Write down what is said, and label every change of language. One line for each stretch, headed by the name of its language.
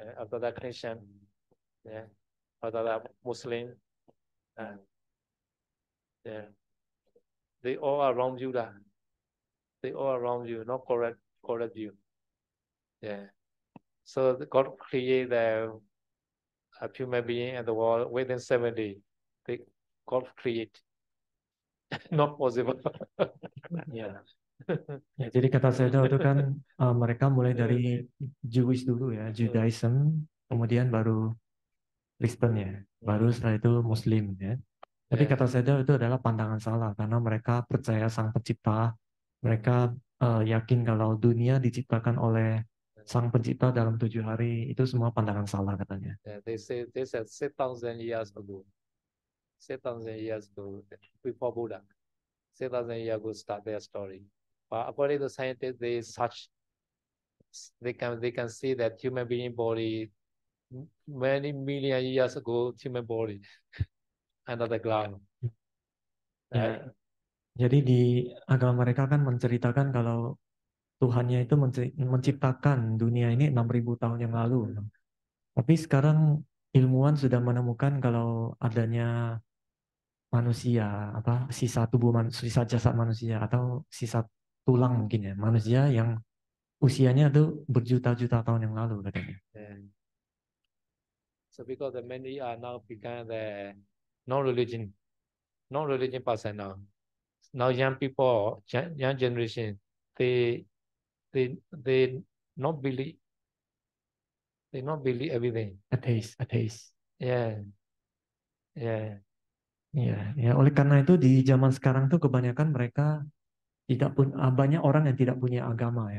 English: After that Christian, after that Muslim, they all around you lah. They all around you, not correct you. Yeah. So God created a human being and the world within 7 days. God create. Not possible.
Indonesian: Ya, jadi kata Sedo itu kan mereka mulai dari Jewish dulu ya, Judaism, kemudian baru Kristen ya, baru setelah itu Muslim ya. Tapi kata Sedo itu adalah pandangan salah karena mereka percaya Sang Pencipta, mereka yakin kalau dunia diciptakan oleh Sang Pencipta dalam 7 hari, itu semua pandangan salah katanya.
English: They said 6,000 years ago. 6,000 years ago before Buddha. 6,000 years ago start their story. But according to scientists, they can see that human being body many million years ago, human body under the ground.
Indonesian: Jadi di agama mereka kan menceritakan kalau Tuhannya itu menciptakan dunia ini 6.000 tahun yang lalu. Tapi sekarang ilmuwan sudah menemukan kalau adanya manusia, sisa sisa jasad manusia atau sisa tulang mungkin ya, manusia yang usianya itu berjuta-juta tahun yang lalu katanya.
English: So because the many are now become the non-religion person now. Now young people, young generation, they not believe everything. Atheist. Yeah.
Indonesian: Ya, oleh karena itu di zaman sekarang tuh kebanyakan mereka banyak orang yang tidak punya agama ya.